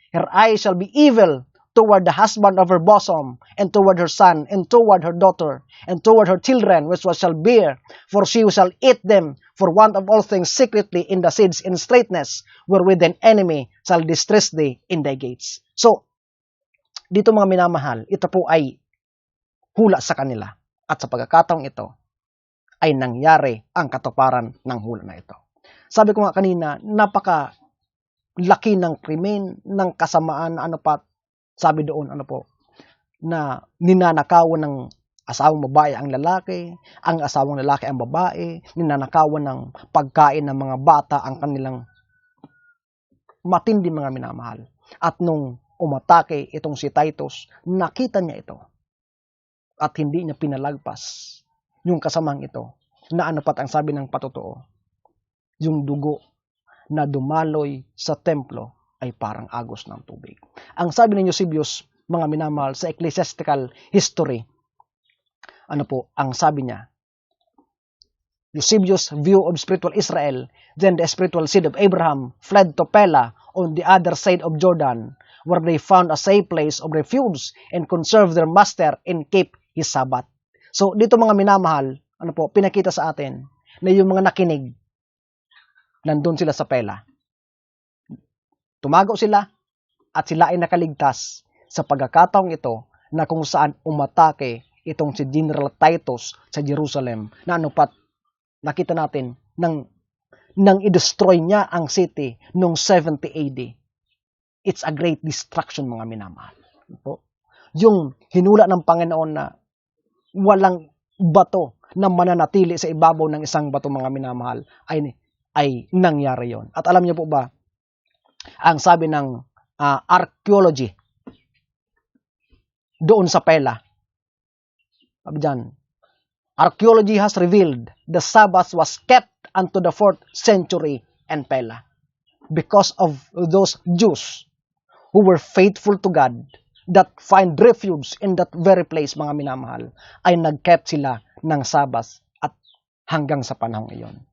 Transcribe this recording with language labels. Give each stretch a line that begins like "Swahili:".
English: Her eyes shall be evil toward the husband of her bosom, and toward her son, and toward her daughter, and toward her children, which shall bear, for she shall eat them for want of all things secretly in the siege and straitness, wherewith an enemy shall distress thee in thy gates.
Filipino: So, dito mga minamahal, ito po ay hula sa kanila. At sa pagkakataong ito, ay nangyari ang katuparan ng hula na ito. Sabi ko nga kanina, napaka laki ng krimen, ng kasamaan, sabi doon, na ninanakawan ng asawang babae ang lalaki, ang asawang lalaki ang babae, ninanakawan ng pagkain ng mga bata ang kanilang matindi mga minamahal. At nung umatake itong si Titus, nakita niya ito. At hindi niya pinalagpas yung kasamang ito, na ang sabi ng patotoo, yung dugo na dumaloy sa templo ay parang agos ng tubig. Ang sabi ni Eusebius, mga minamahal, sa ecclesiastical history, ang sabi niya,
English: Eusebius' view of spiritual Israel, then the spiritual seed of Abraham, fled to Pella on the other side of Jordan, where they found a safe place of refuge and conserved their master and kept his Sabbath.
Filipino: So, dito mga minamahal, pinakita sa atin na yung mga nakinig, nandun sila sa Pella. Tumago sila, at sila ay nakaligtas sa pagkakataong ito na kung saan umatake itong si General Titus sa Jerusalem na anupat nakita natin nang i-destroy niya ang city noong 70 AD.
English: It's a great destruction,
Filipino: mga minamahal. Yung hinula ng Panginoon na walang bato na mananatili sa ibabaw ng isang bato, mga minamahal, ay nangyari yon. At alam niyo po ba, ang sabi ng archaeology doon sa Pella, sabi dyan,
English: archaeology has revealed the Sabbath was kept unto the 4th century in Pella because of those Jews who were faithful to God that find refuge in that very place,
Filipino: mga minamahal, ay nag-kept sila ng Sabbath at hanggang sa panahong iyon.